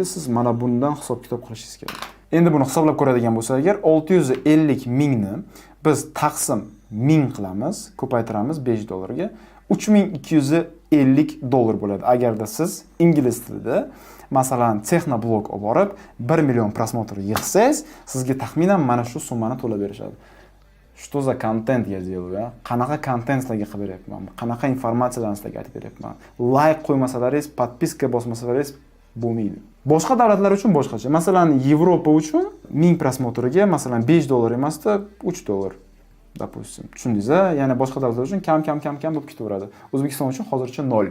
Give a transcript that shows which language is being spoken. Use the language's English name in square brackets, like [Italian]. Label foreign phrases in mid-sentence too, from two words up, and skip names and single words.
[Uzbek] Siz mana bundan hisob-kitob qilishingiz kerak. Endi buni hisoblab ko'radigan bo'lsak, agar 650 mingni biz taqsim 1000 qilamiz, ko'paytiramiz $5 ga, $3250 bo'ladi. Agarda siz ingliz tilida masalan texnoblog olib borib 1 million prosmotr yig'sangiz, sizga taxminan mana shu summani to'lab berishadi. [Russian] Что за контент я делаю, а? [Uzbek] Qanaqa kontent sizlarga qilib beryapman? Qanaqa informatsiyalarni sizlarga aytib beryapman? Like qo'ymasalaringiz, podpiska bosmasalaringiz bo'lmaydi. Boshqa davlatlar uchun boshqacha. Masalan, Yevropa uchun 1000 prosmotriga masalan $5 emasda $3. Допустим. Tushundingiz-a? Ya'ni boshqa davlatlar uchun kam bo'lib ketaveradi. O'zbekiston uchun hozircha 0.